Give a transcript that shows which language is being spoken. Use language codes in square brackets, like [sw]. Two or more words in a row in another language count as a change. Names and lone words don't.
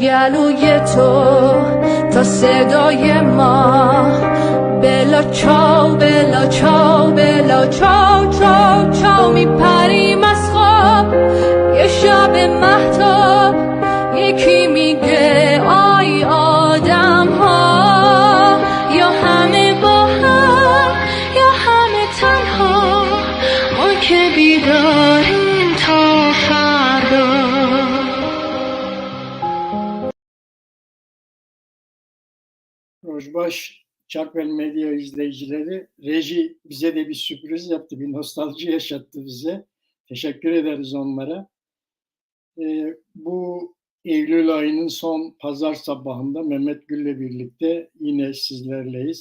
[fa] گلوی تو تا صدای ما [it] bella ciao bella ciao bella ciao ciao ciao [fa] چاو میپریم از خواب یه شب مهتاب یکی میگه آی آدم ها یا همه با هم یا همه تنها ما که بیداریم تا فردا. [tr] Rojbaş Çakvel Medya izleyicileri, reji bize de bir sürpriz yaptı, bir nostalji yaşattı bize. Teşekkür ederiz onlara. Bu Eylül ayının son pazar sabahında Mehmet Gül'le birlikte yine sizlerleyiz.